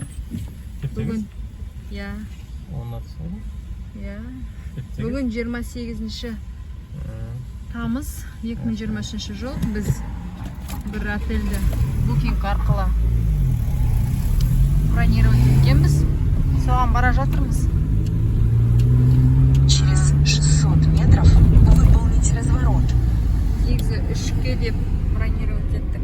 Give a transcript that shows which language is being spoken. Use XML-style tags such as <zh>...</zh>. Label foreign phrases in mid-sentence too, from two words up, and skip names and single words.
<kk>Бүгін Бүгін 28 тамыз 2023 жыл. Біз бір отельді букинг арқылы бронировать еткенбіз. Соған бара жатырмыз.</kk> <ru>Через 600 метров выполните разворот.</ru> <kk>Негізі 3-ке деп бронировать еттік.</kk>